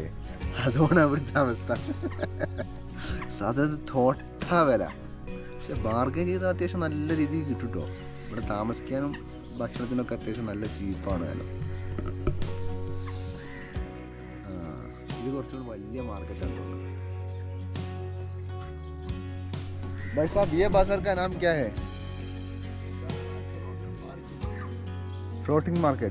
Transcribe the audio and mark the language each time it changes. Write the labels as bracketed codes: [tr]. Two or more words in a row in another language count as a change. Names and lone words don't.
[ml] അതുകൊണ്ട് അവിടുത്തെ അവസ്ഥ. സാധാരണ തോട്ടാ വില. പക്ഷെ ബാർഗൈൻ ചെയ്താൽ അത്യാവശ്യം നല്ല രീതിയിൽ കിട്ടും കേട്ടോ. ഇവിടെ താമസിക്കാനും ഭക്ഷണത്തിനൊക്കെ അത്യാവശ്യം നല്ല ചീപ്പാണ് വില. ഇത് കുറച്ചുകൂടി വലിയ മാർക്കറ്റാണ് തോന്നുന്നത്. [hi] भाई साहब ये बाजार का नाम क्या है? [en] Floating market.